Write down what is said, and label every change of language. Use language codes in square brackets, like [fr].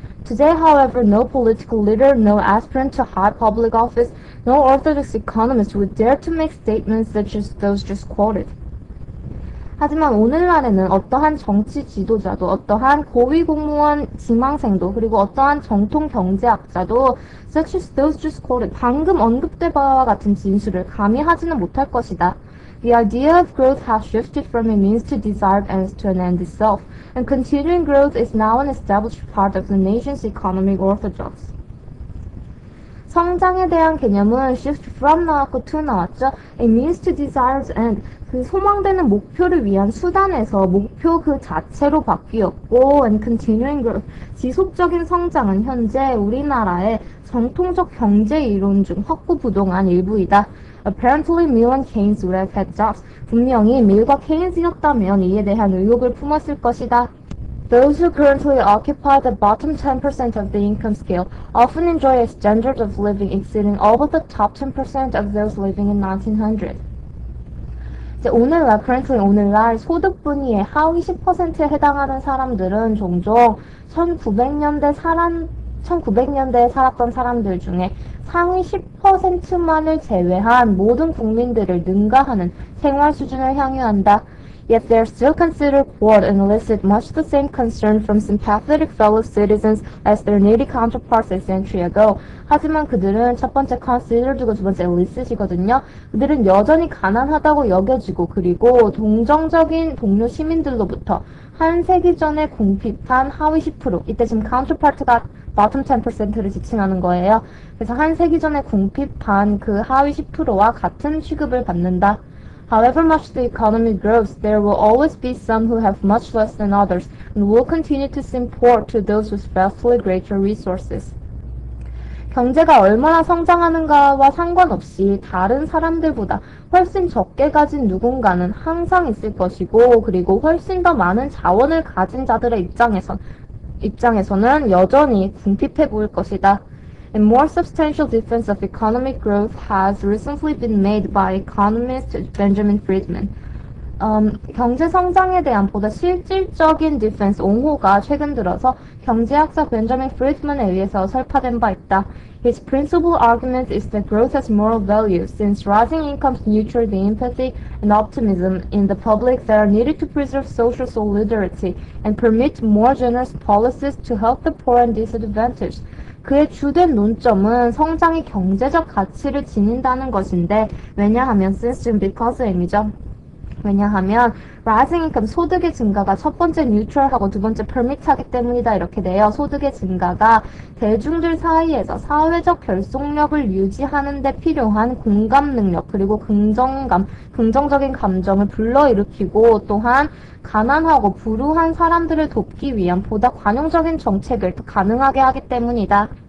[en] Today, however, no political leader, no aspirant to high public office, no orthodox economist would dare to make statements such as those just quoted. [ko] 하지만 오늘날에는 어떠한 정치 지도자도, 어떠한 고위 공무원 지망생도, 그리고 어떠한 정통 경제학자도 [en] such as those just quoted, [ko] 방금 언급된 바와 같은 진술을 감히 하지는 못할 것이다. [en] The idea of growth has shifted from a means to desired ends to an end itself, and continuing growth is now an established part of the nation's economic orthodoxy. [ko] 성장에 대한 개념은 [en] shift from [ko] 나왔고 to 나왔죠. [en] A means to desired end, [ko] 그 소망되는 목표를 위한 수단에서 목표 그 자체로 바뀌었고, [en] and continuing growth, [ko] 지속적인 성장은 현재 우리나라의 정통적 경제 이론 중 확고부동한 일부이다. [en] Apparently, Mill and Keynes would have had doubts. [ko] 분명히 밀과 케인스였다면 이에 대한 의혹을 품었을 것이다. [en] Those who currently occupy the bottom 10% of the income scale often enjoy a standard of living exceeding all but the top 10% of those living in 1900. [ko] 오늘날 소득 분위의 하위 10%에 해당하는 사람들은 종종 1900년대에 살았던 사람들 중에 상위 10%만을 제외한 모든 국민들을 능가하는 생활 수준을 향유한다. [en] Yet they are still considered poor and elicit much the same concern from sympathetic fellow citizens as their needy counterparts a century ago. [ko] 하지만 그들은 첫 번째 consider 두고 두 번째 elicit이거든요. 그들은 여전히 가난하다고 여겨지고 그리고 동정적인 동료 시민들로부터 한 세기 전에 궁핍한 하위 10%, 이때 지금 counterpart가 bottom 10%를 지칭하는 거예요. 그래서 한 세기 전에 궁핍한 그 하위 10%와 같은 취급을 받는다. [en] However much the economy grows, there will always be some who have much less than others and will continue to seem poor to those with vastly greater resources. [ko] 경제가 얼마나 성장하는가와 상관없이 다른 사람들보다 훨씬 적게 가진 누군가는 항상 있을 것이고 그리고 훨씬 더 많은 자원을 가진 자들의 입장에서는 여전히 궁핍해 보일 것이다. [en] A more substantial defense of economic growth has recently been made by economist Benjamin Friedman. [ko] 경제 성장에 대한 보다 실질적인 디펜스 옹호가 최근 들어서 경제학자 벤저민 프리드먼에 의해서 설파된 바 있다. [en] His principal argument is that growth has moral value, since rising incomes nurture the empathy and optimism in the public that are needed to preserve social solidarity and permit more generous policies to help the poor and disadvantaged. [ko] 그의 주된 논점은 성장이 경제적 가치를 지닌다는 것인데 왜냐하면 since 지금 because의 의미죠. 왜냐하면 [en] rising income [ko] 소득의 증가가 첫 번째 neutral하고 두 번째 permit하기 때문이다 이렇게 돼요. 소득의 증가가 대중들 사이에서 사회적 결속력을 유지하는 데 필요한 공감 능력 그리고 긍정적인 감정을 불러일으키고 또한 가난하고 불우한 사람들을 돕기 위한 보다 관용적인 정책을 더 가능하게 하기 때문이다.